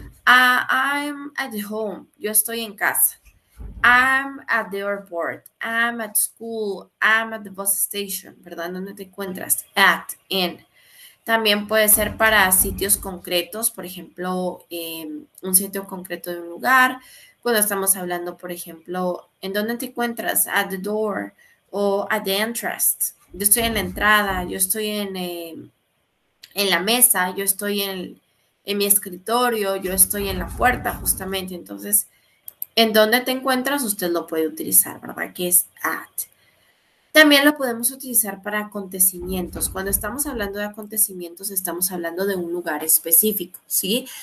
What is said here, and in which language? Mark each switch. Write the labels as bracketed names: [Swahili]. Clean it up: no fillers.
[English] I'm at home. [Spanish] Yo estoy en casa. [English] I'm at the airport. I'm at school. I'm at the bus station. ¿Verdad? [Spanish] ¿En dónde te encuentras? At, in. También puede ser para sitios concretos, por ejemplo, un sitio concreto de un lugar. Cuando estamos hablando, por ejemplo, ¿en dónde te encuentras? [English] At the door o at the entrance. [Spanish] Yo estoy en la entrada, yo estoy en la mesa, yo estoy en mi escritorio, yo estoy en la puerta justamente. Entonces, en dónde te encuentras, usted lo puede utilizar, ¿verdad? Que es at. También lo podemos utilizar para acontecimientos. Cuando estamos hablando de acontecimientos, estamos hablando de un lugar específico, ¿sí?